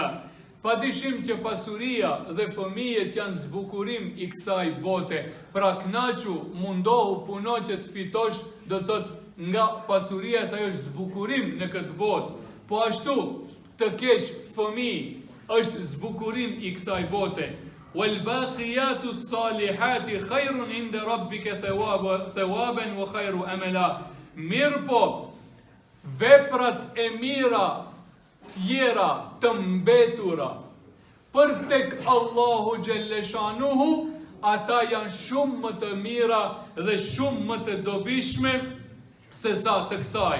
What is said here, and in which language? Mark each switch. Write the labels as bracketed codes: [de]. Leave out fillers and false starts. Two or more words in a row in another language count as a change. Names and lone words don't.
[sq] Padyshim që pasuria dhe fëmijët janë zbukurim i kësaj bote. Pra kënaqu, mundohu, puno që të fitosh, do të thotë, nga pasuria sa ajo është zbukurim në këtë botë. Po ashtu të kesh fëmijë është zbukurim i kësaj bote. [ar] والباقيات الصالحات خير عند ربك ثوابا وخير أملا. [sq] Mirë po, veprat e mira tjera të mbetura për tek Allahu Gjelleshanuhu, ata janë shumë më të mira dhe shumë më të dobishme se sa të kësaj.